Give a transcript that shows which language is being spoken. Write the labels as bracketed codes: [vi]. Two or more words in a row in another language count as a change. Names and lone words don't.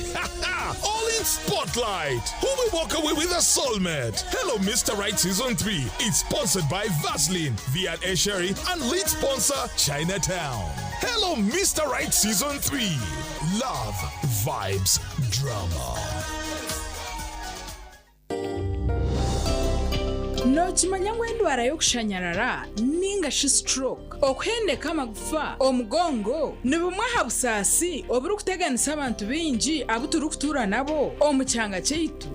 [en] All in Spotlight. Who will walk away with a soulmate? Hello, Mr. Right Season 3. It's sponsored by Vaseline, Viat Esheri, and lead sponsor Chinatown. Hello, Mr. Right Season 3. Love, vibes, drama. [nyn] Nokimanya ngu endwara y'okushanyarara ninga shi stroke okuhendeka amagufa omugongo ni bumwe aha busaasi oburi kuteganisa abantu bingi abo turi kutuura nabo omu kyanga kyaitu.